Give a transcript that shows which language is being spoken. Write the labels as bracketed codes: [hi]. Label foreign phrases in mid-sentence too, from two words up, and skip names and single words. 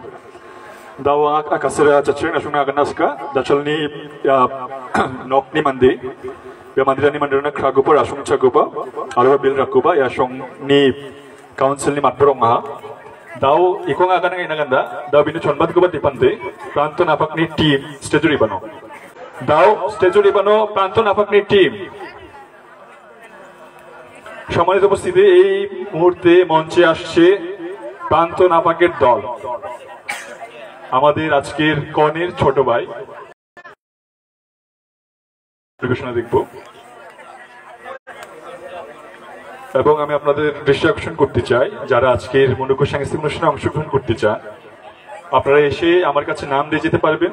[grt] Dawa akasera cacing asungna aganaska dachalni nokni mandi. Bia mandirani mandirana kragupa asung cagupa. Arwa bil rakupa ya asung ni council ni matbrong ha. Daw ikong aganang inaganda. Daw bini chonbat kuba dipante. Pranto napak ni team stejuri bano. Daw stejuri bano pranto napak ni team. [bn] সম্মানিত উপস্থিতি এই মুহূর্তে মঞ্চে আসছে প্রান্ত নাপাকের দল আমাদের আজকের কনের ছোট ভাই পরিবেশনা দেখব এবং আমি আপনাদের দৃষ্টি আকর্ষণ করতে চাই যারা আজকের মনোজ্ঞ সাংস্কৃতিক অনুষ্ঠানে অংশগ্রহণ করতে চান আপনারা এসে আমার কাছে নাম দিয়ে যেতে পারবেন।